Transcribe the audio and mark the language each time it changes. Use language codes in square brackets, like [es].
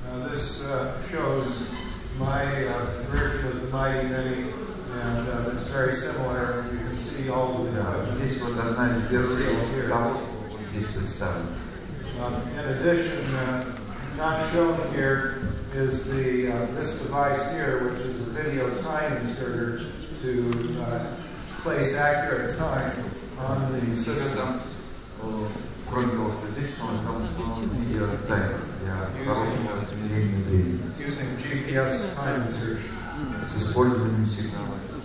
[en] This shows my version of the Mighty Mini, and it's very similar. You can see all the. [ru] Здесь вот одна из версий того, что здесь представлено. [en] In addition, not shown here is this device here, which is a video time inserter to place accurate time on the system. [ru] Кроме того, что здесь там видеотаймер для хорошего измерения времени. [en] Using GPS time insertion. [ru] С использованием сигнала.